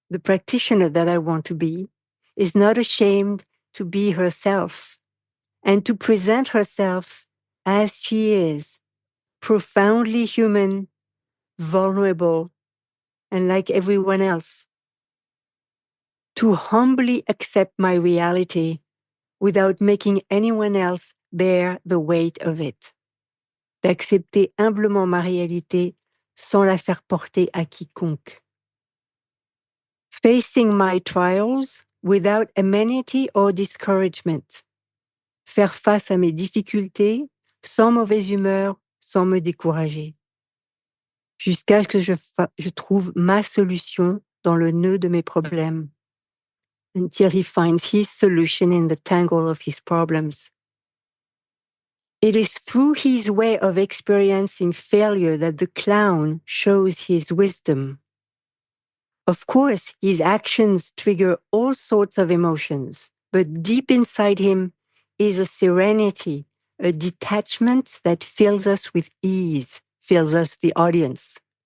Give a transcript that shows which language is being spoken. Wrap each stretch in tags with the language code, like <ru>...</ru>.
<en>The practitioner that I want to be is not ashamed to be herself and to present herself as she is, profoundly human, vulnerable, and like everyone else. To humbly accept my reality without making anyone else bear the weight of it.</en> <fr>D'accepter humblement ma réalité sans la faire porter à quiconque.</fr> <en>Facing my trials without amenity or discouragement.</en> <fr>Faire face à mes difficultés sans mauvaise humeur, sans me décourager. Jusqu'à ce que je trouve ma solution dans le nœud de mes problèmes.</fr> <en>Until he finds his solution in the tangle of his problems. It is through his way of experiencing failure that the clown shows his wisdom. Of course, his actions trigger all sorts of emotions, but deep inside him is a serenity, a detachment that fills us with ease, fills us, the audience.</en>